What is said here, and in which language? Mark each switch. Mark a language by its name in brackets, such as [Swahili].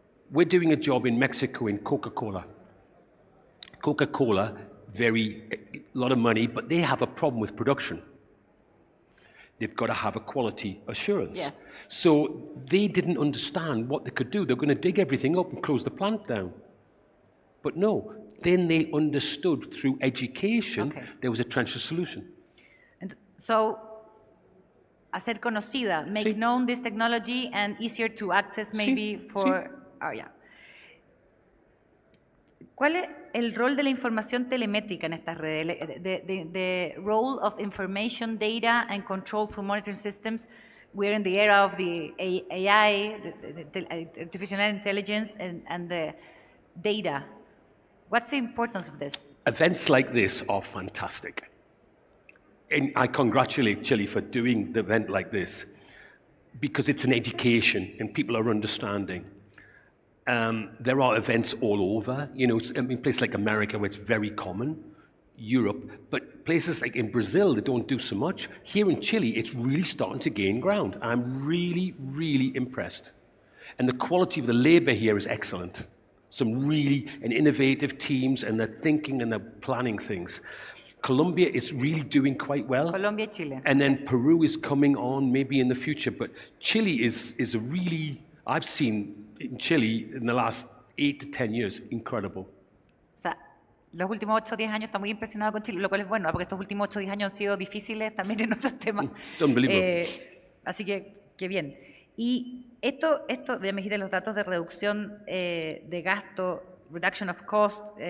[English] We're doing a job in Mexico in Coca-Cola. Coca-Cola, a lot of money, but they have a problem with production. They've got to have a quality assurance. Yes. So they didn't understand what they could do. They're going to dig everything up and close the plant down. But no, then they understood through education there was a trencher solution. and so, [Spanish] hacer conocida, [English] make [Spanish] Sí. [English] known this technology and easier to access maybe [Spanish] Sí, [English] for, oh yeah. [Spanish] ¿Cuál es el rol de la información telemétrica en estas redes? [English] The role of information, data and control through monitoring systems. We're in the era of the AI, the artificial intelligence and the data. What's the importance of this? Events like this are fantastic. And I congratulate Chile for doing the event like this because it's an education and people are understanding. There are events all over, you know, I mean, places like America where it's very common, Europe, but places like in Brazil, they don't do so much. Here in Chile, it's really starting to gain ground. I'm really, really impressed. And the quality of the labor here is excellent. Some really innovative teams, and they're thinking and they're planning things. Colombia is really doing quite well. Colombia, Chile. And then Peru is coming on maybe in the future, but Chile is a really, I've seen in Chile in the last 8 to 10 years, incredible. [Spanish] O sea, los últimos 8 o 10 años está muy impresionado con Chile, lo cual es bueno, porque estos últimos 8 o 10 años han sido difíciles también en otros temas. [English] Unbelievable. [Spanish] Así que bien. Y esto, ya me dijiste los datos de reducción de gasto, [English] reduction of cost.